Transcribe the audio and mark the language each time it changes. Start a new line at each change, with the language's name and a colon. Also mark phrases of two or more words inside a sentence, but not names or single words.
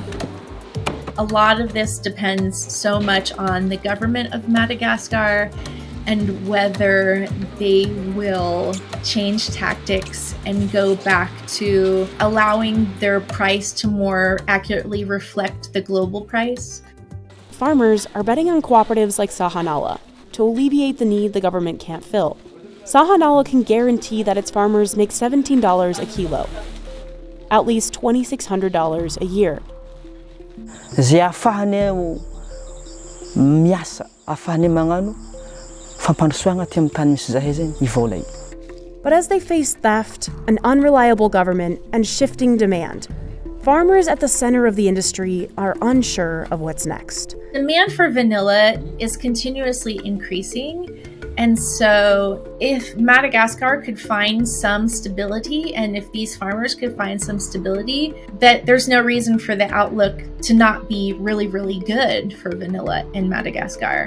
English: A lot of this depends so much on the government of Madagascar and whether they will change tactics and go back to allowing their price to more accurately reflect the global price. Farmers are betting on cooperatives like Sahanala to alleviate the need the government can't fill. Sahanala can guarantee that its farmers make $17 a kilo, at least $2,600 a year.
Malagasy: Zay ahafahany miasa, ahafahany magnano fampandrosoagna aty amin'ny tany misy zahay zegny ivola io.
English: But as they face theft, an unreliable government, and shifting demand, farmers at the center of the industry are unsure of what's next. Demand for vanilla is continuously increasing. And so if Madagascar could find some stability, and if these farmers could find some stability, that there's no reason for the outlook to not be really, really good for vanilla in Madagascar.